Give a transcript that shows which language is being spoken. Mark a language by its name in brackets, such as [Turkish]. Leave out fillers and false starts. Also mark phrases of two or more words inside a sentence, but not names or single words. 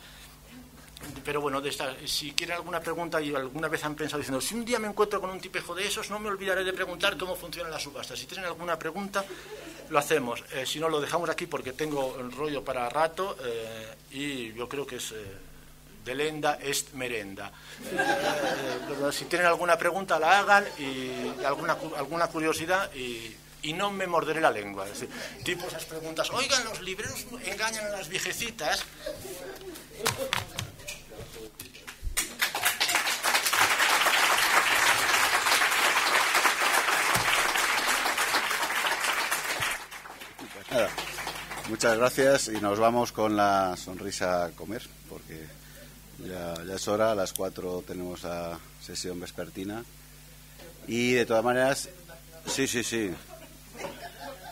[Spanish] Pero bueno, si quieren alguna pregunta y alguna vez han pensado diciendo, si un día me encuentro con un tipejo de esos, no me olvidaré de preguntar cómo funciona la subasta. Si tienen alguna pregunta, lo hacemos. Si no, lo dejamos aquí porque tengo el rollo para rato y yo creo que es [Latin] delenda est merenda. [Spanish] Si tienen alguna pregunta, la hagan y alguna curiosidad y no me morderé la lengua. Es decir, tipo esas preguntas, oigan, los libreros engañan a las viejecitas. Nada, muchas gracias y nos vamos con la sonrisa a comer porque ya es hora, a las 4 tenemos la sesión vespertina y de todas maneras, sí.